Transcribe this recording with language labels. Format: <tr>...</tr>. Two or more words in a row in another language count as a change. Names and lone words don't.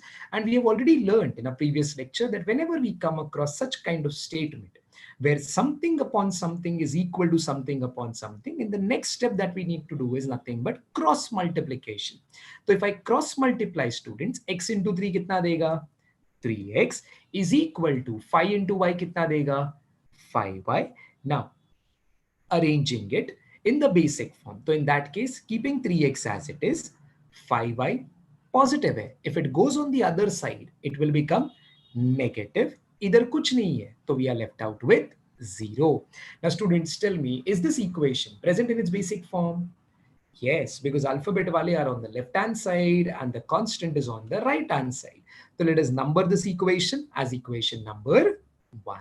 <en>And we have already learned in a previous lecture that whenever we come across such kind of statement where something upon something is equal to something upon something, in the next step that we need to do is nothing but cross multiplication. So if I cross multiply, students, x into 3</en> <hi>kitna dega?</hi> <en>3x is equal to 5 into y</en> <hi>kitna dega?</hi> <en>5y. Now, arranging it in the basic form. So in that case, keeping 3x as it is, 5y positive hai. If it goes on the other side, it will become negative.</en> <hi>Idhar kuch nahi hai.</hi> <en>So we are left out with 0. Now students, tell me, is this equation present in its basic form? Yes, because alphabet wale are on the left hand side and the constant is on the right hand side. So let us number this equation as equation number 1.</en>